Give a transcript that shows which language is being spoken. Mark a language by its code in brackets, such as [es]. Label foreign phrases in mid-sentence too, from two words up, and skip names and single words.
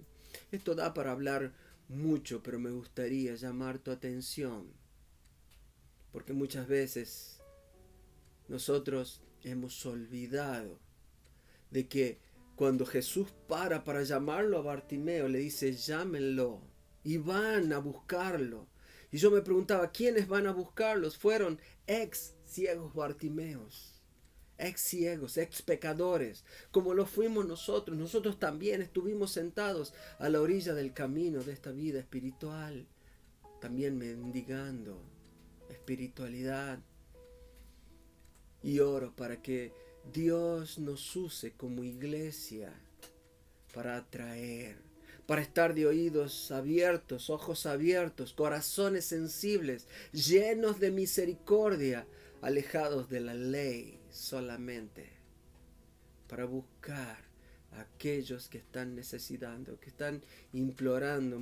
[es] Esto da para hablar mucho, pero me gustaría llamar tu atención, porque muchas veces nosotros hemos olvidado de que cuando Jesús para llamarlo a Bartimeo, le dice, llámenlo, y van a buscarlo. Y yo me preguntaba, ¿quiénes van a buscarlos? Fueron ex ciegos Bartimeos, ex ciegos, ex pecadores, como lo fuimos nosotros. Nosotros también estuvimos sentados a la orilla del camino de esta vida espiritual, también mendigando espiritualidad. Y oro para que Dios nos use como iglesia para atraer, para estar de oídos abiertos, ojos abiertos, corazones sensibles, llenos de misericordia, alejados de la ley solamente, para buscar a aquellos que están necesitando, que están implorando.